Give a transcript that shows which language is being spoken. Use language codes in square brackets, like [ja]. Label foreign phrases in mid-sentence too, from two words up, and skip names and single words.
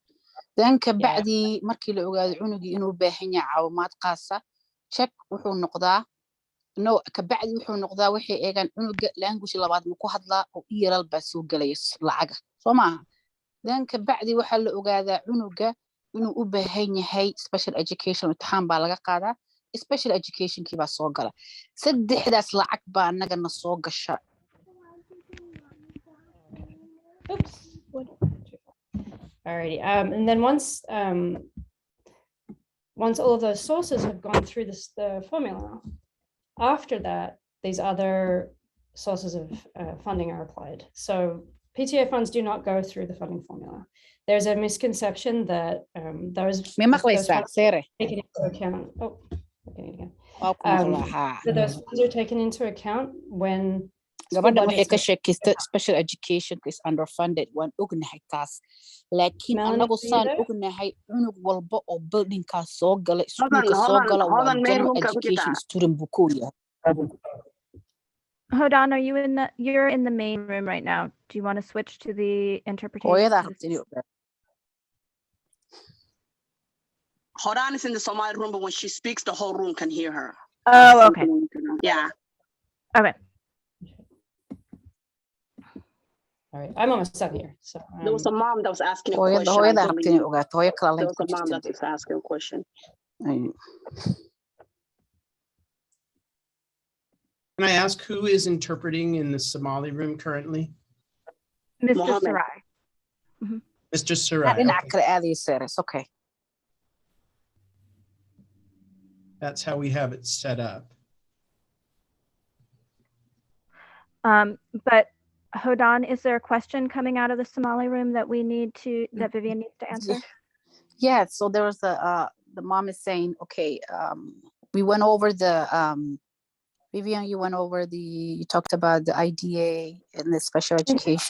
[so] Then ka bacdi markii la ogaado cunugii inuu baahan yahay caawimaad qaasa, check wuxuu noqdaa ka bacdi wuxuu noqdaa waxay eegaan cunuga language labaad ma ku hadlaa oo ELL baa soo galaya lacaga. Soo maaha. Then ka bacdi waxaa la ogaadaa cunuga inuu u baahan yahay [en] special education [so] imtixaan baa laga qaadaa. [en] Special education [so] kii baa soo gala. Saddexdaas lacag baa anagana soo gasha. [en] Oops. Alrighty, and then once all of those sources have gone through the formula, after that, these other sources of funding are applied. So PTA funds do not go through the funding formula. There's a misconception that those funds Sere. taken into account. Oh, okay, again. Ha. That those funds are taken into account when school [so] Gabadha waxay [en] budgets [so] ka [en] are- [so] sheekaystay [en] special education is underfunded [so] waan ognahay taas laakiin [en] Melanie, [so] anagu [en] are you [so] saan [en] there? [so] ognahay cunug walba oo buildingkaas soo gala [en] Hold on, [so] iskuulka soo [en] hold on, [so] gala [en] hold [so] waa [en] on, main general [so] room ka ku [en] education [so] jirtaa. student buu ku yahay [en] Hold on, you're in the main room right now. Do you want to switch to the interpretation? [so] hooyadaa rabta inay ogaato [en] Horan is in the Somali room, but when she speaks, the whole room can hear her. Oh, okay. Yeah. Okay. All right, I'm almost done here. So There was a mom that was asking a [so] hooyada [en] question. I [so] hooyadaa rabta inay [en] believe. [so] ogaato hooyo kala [en] There [so] layn [en] was [so] ku [en] a mom that [so] jirta [en] was asking a question. Can I ask who is interpreting in the Somali room currently? Mr. Mohammed. Sarai. Mr. Sarai. [so] dhinaca [en] Okay. [so] kale aadaysa [en] it's okay That's how we have it set up. But Hodan, is there a question coming out of the Somali room that that Vivian needs to answer? yeah so there was the mom is saying okay we went over the Vivian, you went over you talked about the IDA and the special education.